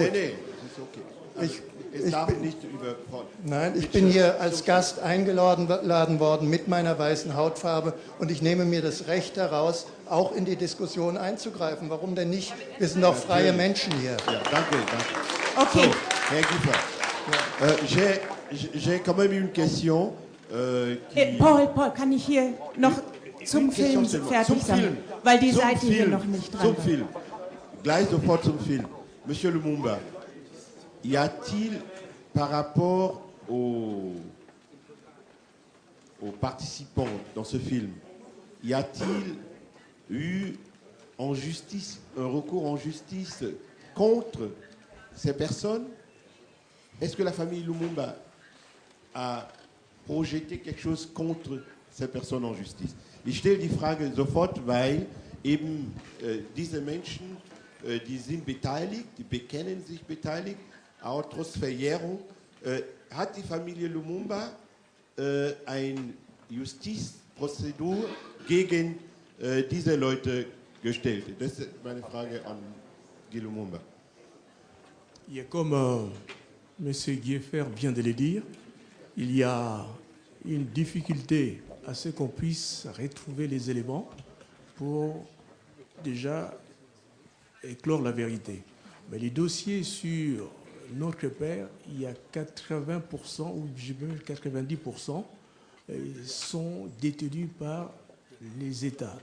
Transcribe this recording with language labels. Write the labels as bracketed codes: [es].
[de] Nee, das ist okay. Also es darf nicht überfordern. Nein, ich bin hier als Gast eingeladen worden mit meiner weißen Hautfarbe und ich nehme mir das Recht heraus, auch in die Diskussion einzugreifen. Warum denn nicht? Wir sind doch freie Menschen hier. Ja, danke. Okay. So, Herr [fr] Giffer, j'ai quand même une question. [de] Paul, kann ich hier noch zum Film fertig sein, weil die Seite hier noch nicht dran Zum war. Film. Gleich sofort zum Film. [fr] Monsieur Lumumba, y a-t-il par rapport aux participants dans ce film, y a-t-il eu en justice, un recours en justice contre ces personnes? Est-ce que la famille Lumumba a projeté quelque chose contre ces personnes en justice? [de] Ich stelle die Frage sofort, weil eben diese Menschen, die sind beteiligt, die bekennen sich beteiligt, auch trotz Verjährung. Hat die Familie Lumumba eine Justizprozedur gegen diese Leute gestellt? Das ist meine Frage an Guy Lumumba. [fr] Il y a comme M. Guieffer vient de le dire, il y a une difficulté à ce qu'on puisse retrouver les éléments pour déjà éclore la vérité. Mais les dossiers sur notre père, il y a 80% ou même 90% sont détenus par les États.